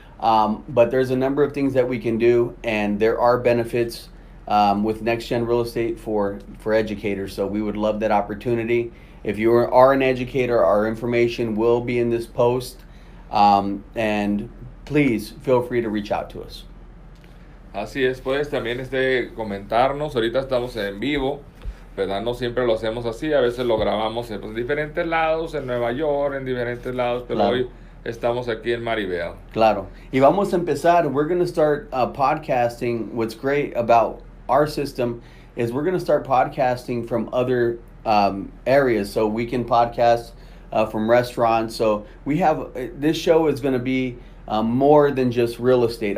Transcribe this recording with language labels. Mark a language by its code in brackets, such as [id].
[en] But there's a number of things that we can do, and there are benefits with neXGen Real Estate for educators. So we would love that opportunity. If you are an educator, our information will be in this post. And please feel free to reach out to us. [es] Así es, puedes también comentarnos. Ahorita estamos en vivo, ¿verdad? No siempre lo hacemos así, a veces lo grabamos en diferentes lados, en Nueva York, en diferentes lados, pero Claro. hoy estamos aquí en Maribel. Claro. Y vamos a empezar. [en] We're going to start podcasting. What's great about our system is we're going to start podcasting from other areas. So we can podcast from restaurants. So we have, this show is going to be more than just real estate.